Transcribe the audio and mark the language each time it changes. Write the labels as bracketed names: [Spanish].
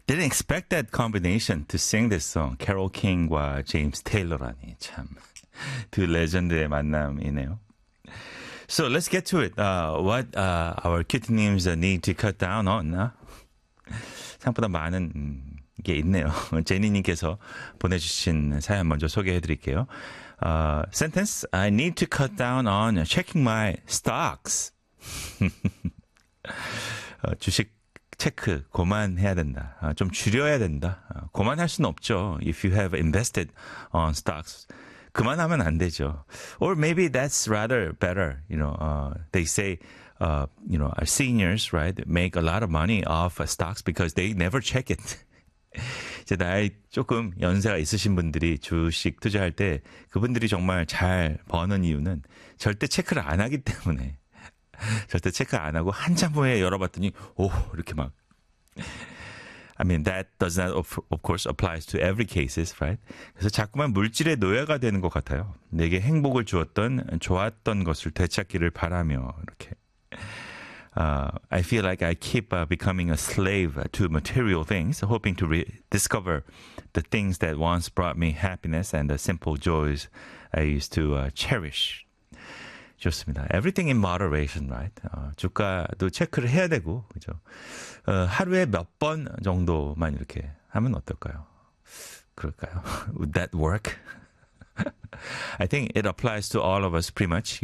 [English] Didn't expect that combination to sing this song. [Korean] Carole King과 James Taylor라니 참 두 레전드의 만남이네요. [English] So let's get to it. What our cute names need to cut down on? [Korean] 생각보다 많은 게 있네요. 제니님께서 보내주신 사연 먼저 소개해드릴게요. [English] Sentence: I need to cut down on checking my stocks. [Korean] 주식 체크 고만해야 된다. 좀 줄여야 된다. 고만할 수는 없죠. [English] If you have invested on stocks, [Korean] 그만하면 안 되죠. [English] Or maybe that's rather better. You know, they say, you know, our seniors, right, make a lot of money off stocks because they never check it. [Korean] 이제 나이 조금 연세가 있으신 분들이 주식 투자할 때 그분들이 정말 잘 버는 이유는 절대 체크를 안 하기 때문에. 절대 체크 안 하고 한참 후에 열어봤더니 오 이렇게 막 [English] I mean that does not of course applies to every cases, right? [Korean] 그래서 자꾸만 물질의 노예가 되는 것 같아요. 내게 행복을 주었던 좋았던 것을 되찾기를 바라며 이렇게 [English] I feel like I keep becoming a slave to material things, hoping to rediscover the things that once brought me happiness and the simple joys I used to cherish. [Korean] 좋습니다. [English] Everything in moderation, right? [Korean] 주가도 체크를 해야 되고, 그죠? 하루에 몇 번 정도만 이렇게 하면 어떨까요? 그럴까요? [English] Would that work? I think it applies to all of us pretty much.